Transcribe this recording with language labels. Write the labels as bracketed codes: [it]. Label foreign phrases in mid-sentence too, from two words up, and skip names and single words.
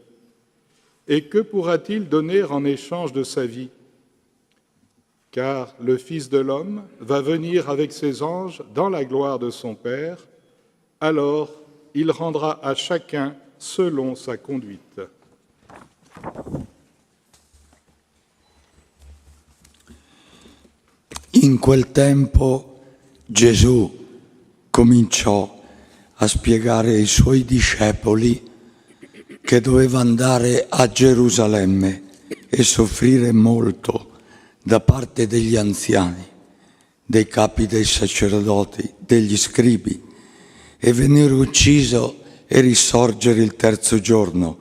[fr] Et que pourra-t-il donner en échange de sa vie? Car le Fils de l'homme va venir avec ses anges dans la gloire de son Père, alors il rendra à chacun selon sa conduite. [it] In quel tempo Gesù cominciò a spiegare ai suoi discepoli che doveva andare a Gerusalemme e soffrire molto da parte degli anziani, dei capi dei sacerdoti, degli scribi, e venire ucciso e risorgere il terzo giorno.